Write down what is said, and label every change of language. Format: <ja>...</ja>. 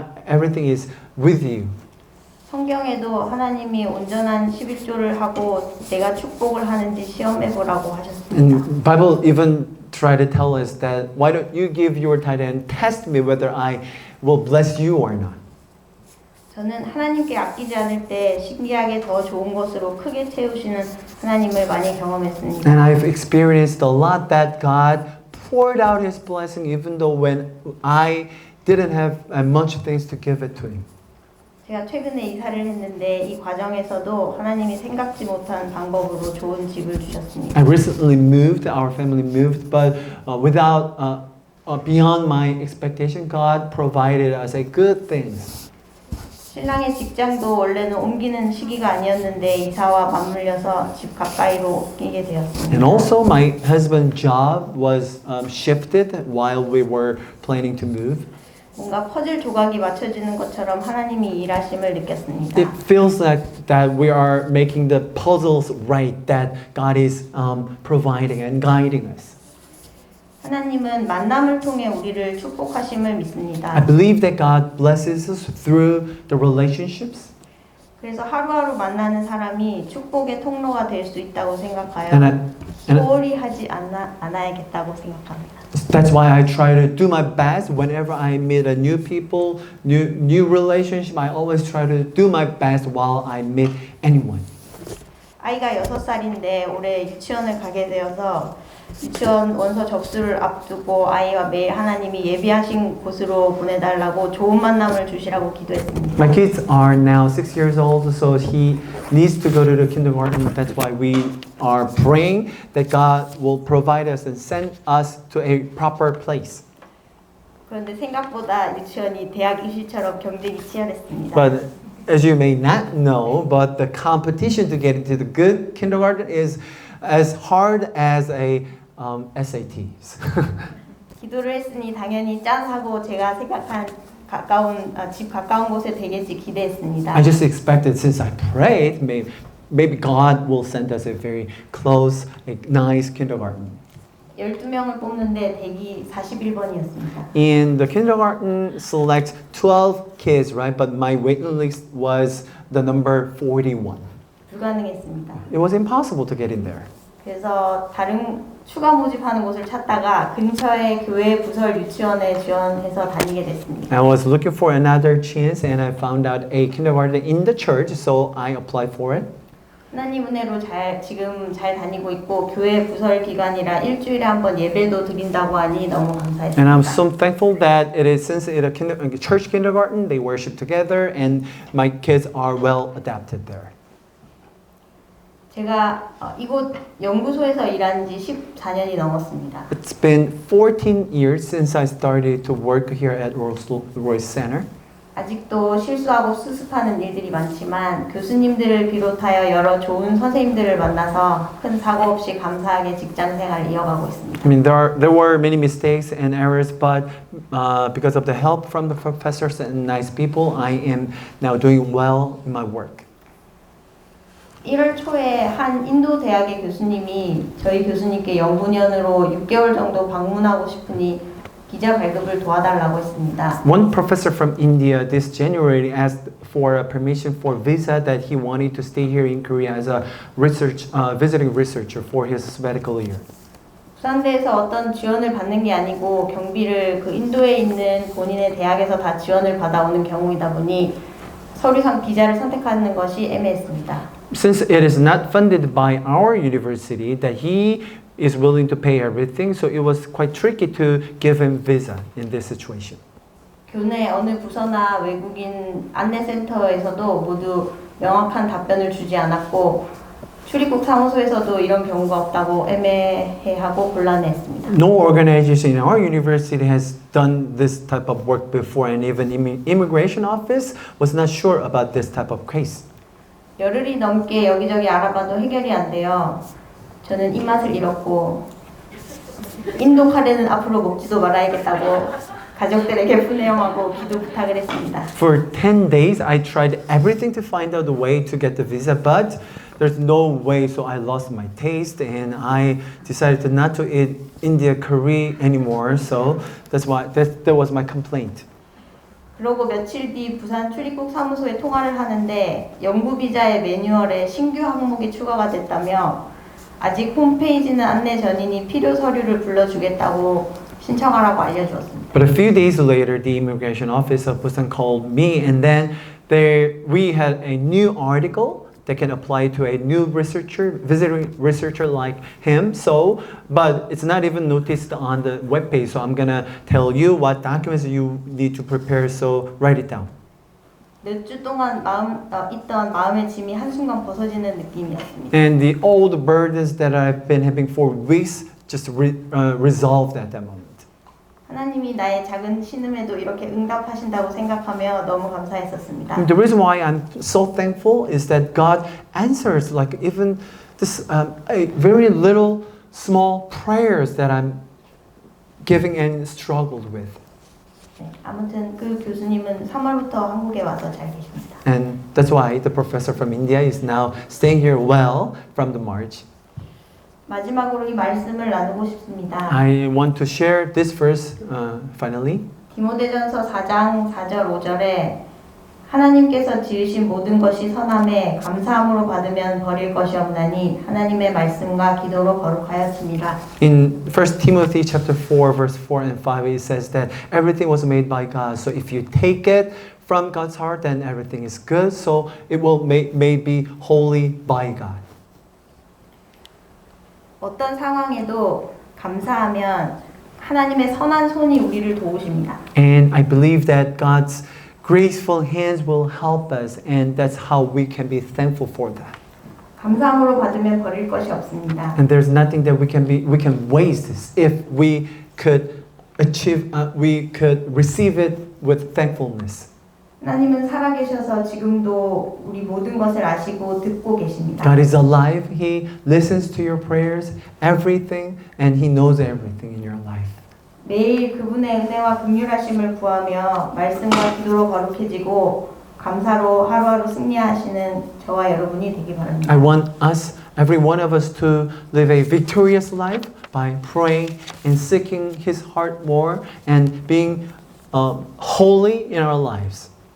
<en>Everything is with you.</en> <ko>성경에도 하나님이 온전한 11조를 하고 내가 축복을 하는지 시험해보라고 하셨습니다.</ko> <en>And Bible even try to tell us that why don't you give your tithe and test me whether I will bless you or not.</en> <ko>저는 하나님께 아끼지 않을 때 신기하게 더 좋은 것으로 크게 채우시는 하나님을 많이 경험했습니다.</ko> <en>And I've experienced a lot that God poured out His blessing even though when I didn't have much things to give it to Him.</en> <ko>제가 최근에 이사를 했는데 이 과정에서도 하나님이 생각지 못한 방법으로 좋은 집을 주셨습니다.</ko> <en>I recently moved, our family moved, but without beyond my expectation, God provided us a good things.</en> <ko>신랑의 직장도 원래는 옮기는 시기가 아니었는데 이사와 맞물려서 집 가까이로 옮기게 되었습니다.</ko> <en>And also, my husband's job was shifted while we were planning to move.</en> <ko>뭔가 퍼즐 조각이 맞춰지는 것처럼 하나님이 일하심을 느꼈습니다.</ko> <en>It feels like that we are making the puzzles right, that God is providing and guiding us.</en> <ko>하나님은 만남을 통해 우리를 축복하심을</ko> <en>I</en> <ko>믿습니다.</ko> <en>believe that God blesses us through the relationships.</en> <ko>그래서 하루하루 만나는 사람이 축복의 통로가 될 수 있다고 생각하여</ko> <en>And</en> <ko>소홀히 하지 않아야겠다고 생각합니다.</ko> <en>that's why I try to do my best whenever I meet a new people, new relationship. I always try to do my best while I meet anyone.</en> <ko>아이가 6살인데 올해 유치원을 가게 되어서 유치원 원서 접수를 앞두고 아이와 매일 하나님이 예비하신 곳으로 보내달라고 좋은 만남을 주시라고 기도했습니다.</ko> <en>My kids are now 6 years old, so he needs to go to the kindergarten. That's why we are praying that God will provide us and send us to a proper place.</en> <ko>그런데 생각보다 유치원이 대학 입시처럼 경쟁이 치열했습니다.</ko> <en>But as you may not know, but the competition to get into the good kindergarten is as hard as a SATs.</en> <ko>기도를 했으니 당연히 짠하고 제가 생각한 집 가까운 곳에 되겠지 기대했습니다.</ko> <en>I just expected since I prayed, maybe God will send us a very close, a nice kindergarten.</en> <ko>12명을 뽑는데 대기 41번이었습니다.</ko> <en>In the kindergarten, select 12 kids, right? But my waiting list was the number 41.</en> <ko>불가능했습니다.</ko> <en>It was impossible to get in there.</en> <ko>그래서 다른 추가 모집하는 곳을 찾다가 근처의 교회 부설 유치원에 지원해서 다니게 됐습니다.</ko> <en>I was looking for another chance and I found out a kindergarten in the church, so I applied for it.</en> <ko>하나님 은혜로 지금 잘 다니고 있고 교회 부설 기간이라 일주일에 한 번 예배도 드린다고 하니 너무 감사했습니다.</ko> <en>And I'm so thankful that it is since it's a church kindergarten, they worship together and my kids are well adapted there.</en> <ko>제가 이곳 연구소에서 일한 지 14년이 넘었습니다.</ko> <en>It's been 14 years since I started to work here at Rolls-Royce Center.</en> <ko>아직도 실수하고 수습하는 일들이 많지만 교수님들을 비롯하여 여러 좋은 선생님들을 만나서 큰 사고 없이 감사하게 직장 생활을 이어가고 있습니다.</ko> <en>I mean, there were many mistakes and errors, but because of the help from the professors and nice people, I am now doing well in my work.</en> <ko>1월 초에 한 인도 대학의 교수님이 저희 교수님께 연구년으로 6개월 정도 방문하고 싶으니 비자 발급을 도와달라고 했습니다.</ko> <en>One professor from India this January asked for a permission for visa that he wanted to stay here in Korea as a visiting researcher for his sabbatical year.</en> <ko>부산대에서 어떤 지원을 받는 게 아니고 경비를 그 인도에 있는 본인의 대학에서 다 지원을 받아오는 경우이다 보니 서류상 비자를 선택하는 것이 애매했습니다.</ko> <en>Since it is not funded by our university, that he is willing to pay everything, so it was quite tricky to give him visa in this situation.</en> <ko>교내 어느 부서나 외국인 안내센터에서도 모두 명확한 답변을 주지 않았고 출입국 사무소에서도 이런 경우가 없다고 애매해하고 곤란해했습니다.</ko> <en>No organization in our university has done this type of work before, and even immigration office was not sure about this type of case.</en> <ko>열흘이 넘게 여기저기 알아봐도 해결이 안 돼요. 저는 입맛을 잃었고 인도 카레는 앞으로 먹지도 말아야겠다고 가족들에게 푸념하고 기도 부탁을 했습니다.</ko> <en>For 10 days, I tried everything to find out a way to get the visa, but there's no way, so I lost my taste and I decided not to eat India curry anymore. So that's why that was my complaint.</en> <ko>그러고 며칠 뒤 부산 출입국 사무소에 통화를 하는데 연구 비자의 매뉴얼에 신규 항목이 추가가 됐다며 아직 홈페이지는 안내 전이니 필요 서류를 불러주겠다고 신청하라고 알려주었습니다.</ko> <en>But a few days later, the immigration office of Busan called me, and then we had a new article that can apply to a new researcher, visiting researcher like him. So, but it's not even noticed on the webpage. So I'm gonna tell you what documents you need to prepare. So write it down.</en> <ko>몇 주 동안 있던 마음의 짐이 한순간 벗어지는 느낌이었습니다.</ko> <en>And the old burdens that I've been having for weeks just resolved at that moment.</en> <ko>하나님이 나의 작은 신음에도 이렇게 응답하신다고 생각하며 너무 감사했었습니다.</ko> <en>And the reason why I'm so thankful is that God answers like even this a very little small prayers that I'm giving and struggled with.</en> <ko>네, 아무튼 그 교수님은 3월부터 한국에 와서 잘 계십니다.</ko> <en>And that's why the professor from India is now staying here well from the March.</en> <ko>마지막으로 이 말씀을 나누고 싶습니다.</ko> <en>I want to share this verse finally.</en> <ko>디모데전서 4장 4절 5절에 하나님께서 지으신 모든 것이 선함에 감사함으로 받으면 버릴 것이 없나니 하나님의 말씀과 기도로 거룩하였습니다.</ko> <en>In 1 Timothy chapter 4 verse 4 and 5 it says that everything was made by God. So if you take it from God's heart then everything is good. So it will may be holy by God.</en> <ko>어떤 상황에도 감사하면 하나님의 선한 손이 우리를 도우십니다.</ko> <en>And I believe that God's graceful hands will help us and that's how we can be thankful for that.</en> <ko>감사함으로 받으면 버릴 것이 없습니다.</ko> <en>And there's nothing that we can waste this if we could we could receive it with thankfulness.</en> <ko>하나님은 살아계셔서 지금도 우리 모든 것을 아시고 듣고 계십니다.</ko> <en>God is alive. He listens to your prayers, everything, and He knows everything in your life.</en> <ko>매일 그분의 은혜와 긍휼하심을 구하며 말씀과 기도로 거룩해지고 감사로 하루하루 승리하시는 저와 여러분이 되기 바랍니다.</ko> <en>I want us, every one of us, to live a victorious life by praying and seeking His heart more and being holy in our lives.</en>